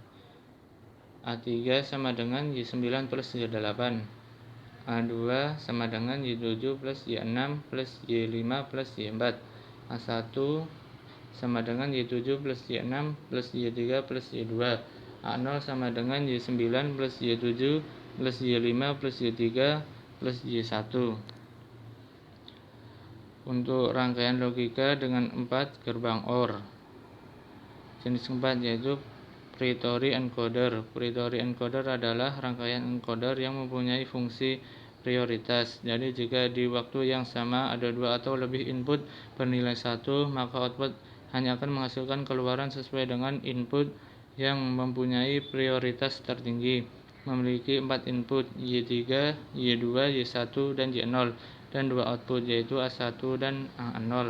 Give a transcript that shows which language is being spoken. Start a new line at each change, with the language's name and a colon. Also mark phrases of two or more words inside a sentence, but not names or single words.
Indonesian: A3 sama dengan Y9 plus Y8, A2 sama dengan Y7 plus Y6 plus Y5 plus Y4, A1 sama dengan Y7 plus Y6 plus Y3 plus Y2, A0 sama dengan Y9 plus Y7 plus Y5 plus Y3 plus Y1. Untuk rangkaian logika dengan 4 gerbang OR. Jenis keempat yaitu
English: Pritori encoder. Pritori encoder
Indonesian: adalah rangkaian encoder yang mempunyai fungsi prioritas. Jadi jika di waktu yang sama ada 2 atau lebih input bernilai 1, maka output hanya akan menghasilkan keluaran sesuai dengan input yang mempunyai prioritas tertinggi, memiliki 4 input Y3, Y2, Y1, dan Y0, dan 2 output yaitu A1 dan A0.